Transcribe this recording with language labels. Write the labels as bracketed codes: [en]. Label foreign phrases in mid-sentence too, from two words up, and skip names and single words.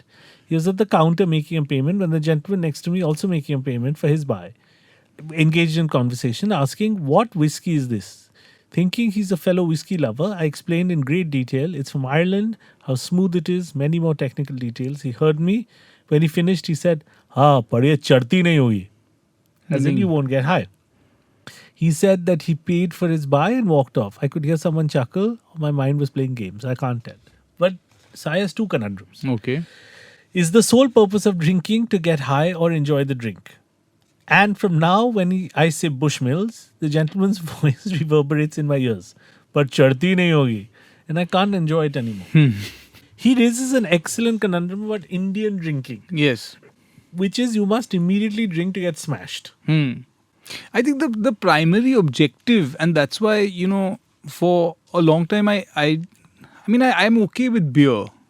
[en] He was at the counter making a payment when the gentleman next to me also making a payment for his buy. Engaged in conversation, asking, what whiskey is this? Thinking he's a fellow whiskey lover, I explained in great detail. It's from Ireland, how smooth it is, many more technical details. He heard me. When he finished, he said, [hi] पर ये चढ़ती नहीं होगी. [en] As in, you won't get high. He said that he paid for his buy and walked off. I could hear someone chuckle. My mind was playing games. I can't tell. But Sai has two conundrums. Okay. Is the sole purpose of drinking to get high or enjoy the drink? And from now, when I say Bushmills, the gentleman's voice reverberates in my ears. [hi] But चढ़ती नहीं होगी. [en] And I can't enjoy it anymore. He raises an excellent conundrum about Indian drinking, Yes. which is you must immediately drink to get smashed. I think the primary objective, and that's why, for a long time I'm okay with beer.